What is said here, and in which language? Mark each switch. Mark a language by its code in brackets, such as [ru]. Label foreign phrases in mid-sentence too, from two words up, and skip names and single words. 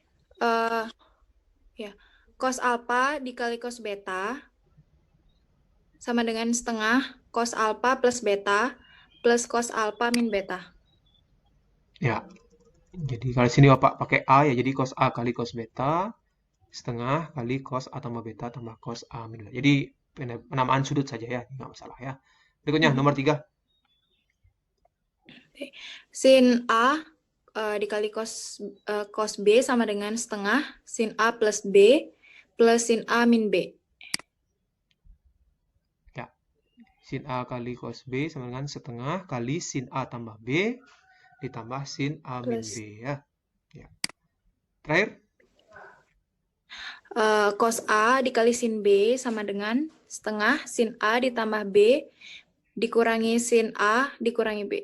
[id] Ya, cos alfa dikali cos beta sama dengan setengah cos alfa plus beta plus cos alfa min beta. Ya. Jadi kalau sini Bapak pakai A ya, jadi cos A kali cos beta setengah kali cos A tambah beta tambah cos A min beta. Jadi penamaan sudut saja ya, nggak masalah ya. Berikutnya nomor 3. Sin A dikali cos B sama dengan setengah sin A plus B plus sin A min B. Ya, sin A kali cos B sama dengan setengah kali sin A tambah B ditambah sin A min Plus. B ya. Ya. Terakhir, Cos A dikali sin B sama dengan setengah sin A ditambah B dikurangi sin A dikurangi B.